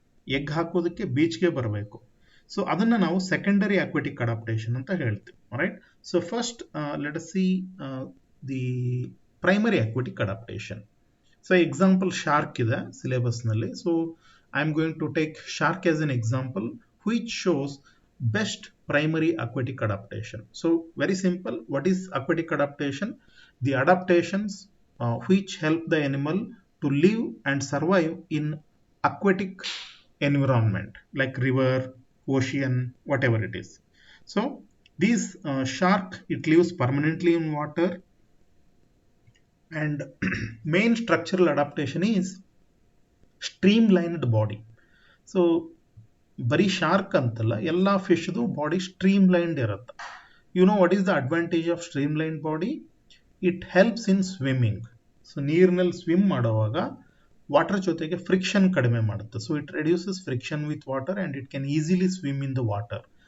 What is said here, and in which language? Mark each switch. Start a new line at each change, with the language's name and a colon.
Kannada: Egg ಹಾಕೋದಕ್ಕೆ ಬೀಚ್ಗೆ ಬರಬೇಕು. So ಅದನ್ನು ನಾವು ಸೆಕೆಂಡರಿ ಅಕ್ವಾಟಿಕ್ ಅಡಾಪ್ಟೇಷನ್ ಅಂತ ಹೇಳ್ತೀವಿ, right?
English: So first let us see the primary aquatic adaptation. So example shark
Kannada: ಇದೆ ಸಿಲೆಬಸ್ನಲ್ಲಿ.
English: So I am going to take shark as an example which shows best primary aquatic adaptation. So very simple, what is aquatic adaptation? The adaptations which help the animal to live and survive in aquatic environment like river, ocean, whatever it is. So this shark, it lives permanently in water, and main structural adaptation is streamlined body.
Kannada: So ಬರೀ shark ಅಂತಲ್ಲ, ಎಲ್ಲ ಫಿಶ್ದು body ಸ್ಟ್ರೀಮ್ಲೈನ್ಡ್ ಇರುತ್ತೆ.
English: You know what is the advantage of streamlined body? It helps in swimming.
Kannada: So ನೀರಿನಲ್ಲಿ swim ಮಾಡುವಾಗ water ಜೊತೆಗೆ friction ಕಡಿಮೆ ಮಾಡುತ್ತೆ.
English: So it reduces friction with water and it can easily swim in the water.